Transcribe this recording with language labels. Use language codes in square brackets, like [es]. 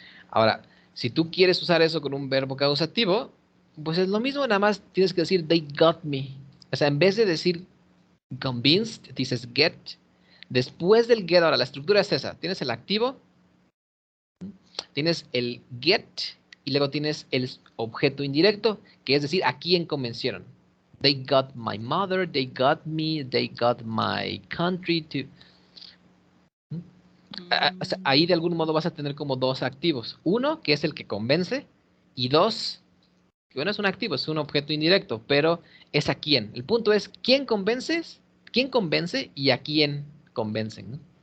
[es] Ahora, si tú quieres usar eso con un verbo causativo, pues es lo mismo, nada más tienes que decir [en] they got me. [es] O sea, en vez de decir convinced, dices get. Después del get, ahora la estructura es esa. Tienes el activo, tienes el get y luego tienes el objeto indirecto, que es decir, a quién convencieron. [en] They got my mother, they got me, they got my country to... [es] O sea, ahí de algún modo vas a tener como dos activos. Uno, que es el que convence, y dos, que bueno, es un activo, es un objeto indirecto, pero es a quién. El punto es, quién convence y a quién convencen, ¿no?